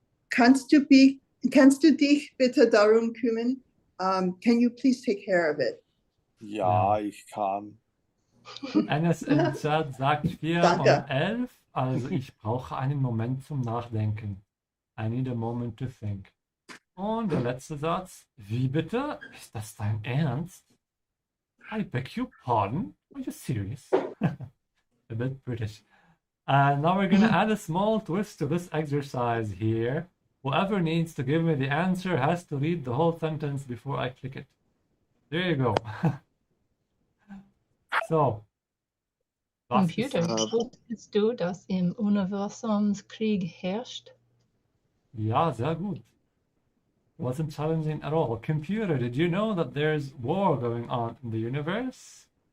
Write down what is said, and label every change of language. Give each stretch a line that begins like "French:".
German: kannst du dich bitte darum kümmern?
English: Can you please take care of it?
German: Ja, ich kann. Enes in Chat sagt 4 Danke. und 11. Also ich brauche einen Moment zum Nachdenken.
English: I need a moment to think.
German: Und der letzte Satz. Wie bitte? Ist das dein Ernst?
English: I beg your pardon? Are you serious? A bit British. And now we're gonna add a small twist to this exercise here. Whoever needs to give me the answer has to read the whole sentence before I click it. There you go.
German: So. Was Computer, ist, wusstest du, dass im Universum Krieg herrscht? ja, sehr gut.
English: Wasn't challenging at all. Computer, did you know that there's war going on in the universe?